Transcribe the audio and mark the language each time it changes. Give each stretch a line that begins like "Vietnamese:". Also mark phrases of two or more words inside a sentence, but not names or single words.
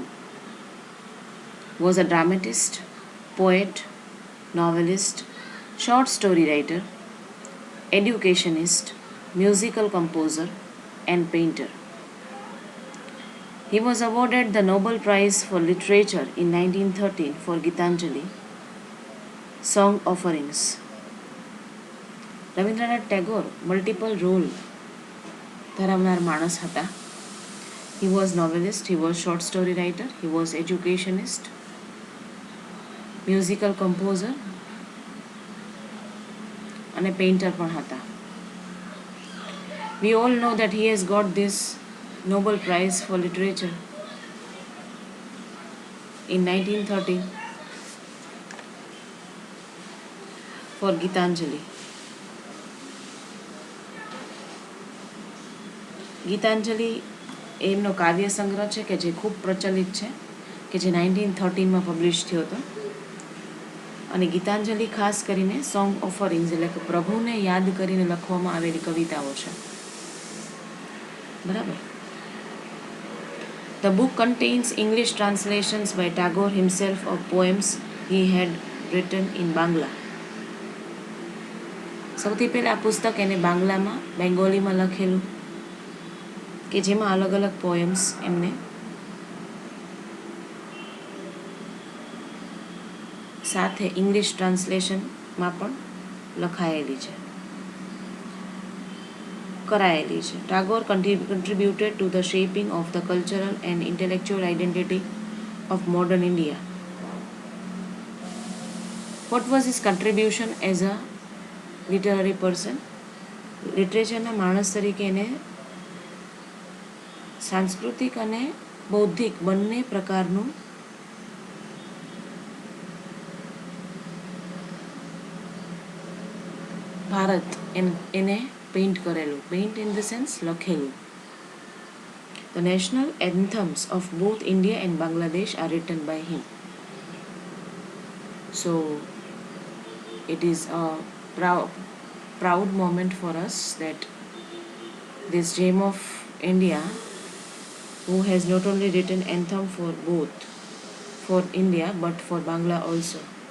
English: Was a dramatist, poet, novelist, short story writer, educationist, musical composer, and painter. He was awarded the Nobel Prize for Literature in 1913 for Gitanjali Song Offerings.
Gujarati: રવિન્દ્રનાથ ટેગોર
English: multiple role
Gujarati: ધરાવનાર માણસ હતા.
English: He was novelist, he was short story writer, he was educationist, musical composer અને painter
Gujarati: પણ હતા.
English: We all know that he has got this Nobel Prize for Literature in 1913 for Gitanjali.
Gujarati: ગીતાંજલિ એમનો કાવ્ય સંગ્રહ છે કે જે ખૂબ પ્રચલિત છે, કે જે 1913માં પબ્લિશ થયો હતો. અને ગીતાંજલિ ખાસ કરીને
English: song offerings
Gujarati: એટલે કે પ્રભુને યાદ કરીને લખવામાં આવેલી કવિતાઓ છે. બરાબર.
English: The book contains English translations by Tagore himself of poems he had written in Bangla.
Gujarati: સૌથી પહેલાં આ પુસ્તક એને બેંગોલીમાં લખેલું, કે જેમાં અલગ અલગ પોએમ્સ એમને સાથે
English: English translationમાં
Gujarati: પણ લખાયેલી છે, કરાયેલી છે.
English: ટાગોર contributed to the shaping of the cultural and intellectual identity of modern India. What was his contribution as a literary person?
Gujarati: લિટરેચરના માણસ તરીકે એને સાંસ્કૃતિક અને બૌદ્ધિક બંને પ્રકારનું ભારત એને પેઇન્ટ કરેલું.
English: paint in the sense
Gujarati: લખેલું.
English: The national anthems of both India and Bangladesh are written by him. So it is a proud moment for us that this gem of India, who has not only written anthem for both, for India but for Bangla also.